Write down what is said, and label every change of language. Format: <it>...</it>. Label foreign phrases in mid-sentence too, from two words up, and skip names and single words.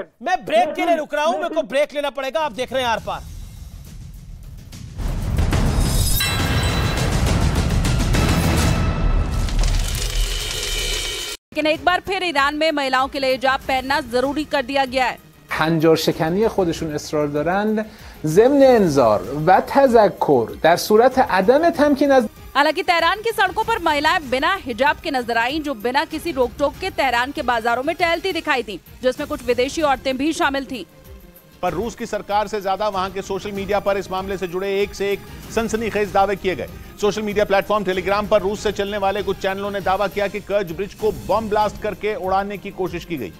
<hi>मैं ब्रेक के लिए रुक रहा हूं, मेरे को ब्रेक लेना पड़ेगा। आप देख रहे हैं आर पार। लेकिन एक बार फिर ईरान में महिलाओं के लिए हिजाब पहनना जरूरी कर दिया गया है।</hi> <fa>هنجارشکنی خودشون اصرار دارند ضمن انذار و تذکر در صورت عدم تمکین از</fa> <hi>हालांकि तेहरान की सड़कों पर महिलाएं बिना हिजाब के नजर आईं, जो बिना किसी रोक टोक के तेहरान के बाजारों में टहलती दिखाई थीं, जिसमें कुछ विदेशी औरतें भी शामिल थीं। पर रूस की सरकार से ज्यादा वहां के</hi> <en>social media</en> <hi>पर इस मामले से जुड़े एक से एक सनसनीखेज दावे किए गए।</hi> <en>social media platform</en> <hi>टेलीग्राम पर रूस से चलने वाले कुछ चैनलों ने दावा किया कि कर्ज ब्रिज को</hi> <en>bomb blast</en> <hi>करके उड़ाने की कोशिश की गई।</hi>